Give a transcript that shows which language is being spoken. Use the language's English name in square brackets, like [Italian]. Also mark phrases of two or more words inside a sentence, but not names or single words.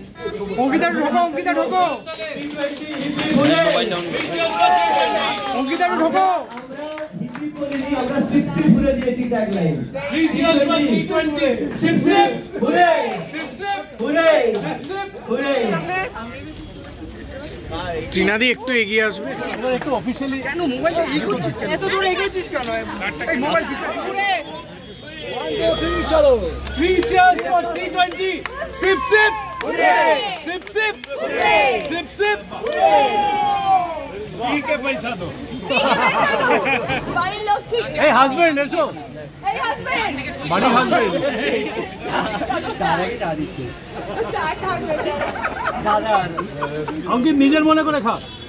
[Bangla] অঙ্কিতা ঢোকো অঙ্কিতা ঢোকো আমরা 60 পুরো দিয়েছি ট্যাগলাইন 320 [English] sip sip hooray sip sip hooray sip sip hooray [Bangla] চীনাদি একটু এগিয়ে আসবে একটু অফিশিয়ালি কেন মোবাইলটা ই করছিস কেন এত দূর এগিয়েছিস কেন এই মোবাইল হুরে 1 2 3 চলো [English] 3 cheers for 320 sip sip hooray sip sip hooray [Bangla] sip sip hooray [Hindi] ठीक है पैसा दो [Bangla] বাড়ির লক্ষ্মী এই হাজবেন্ড এসো এই হাজবেন্ড মানে হাজবেন্ড দাদাকে চা দিচ্ছে চা থাকবে দাদা অঙ্কিত নিজের মনে করে খা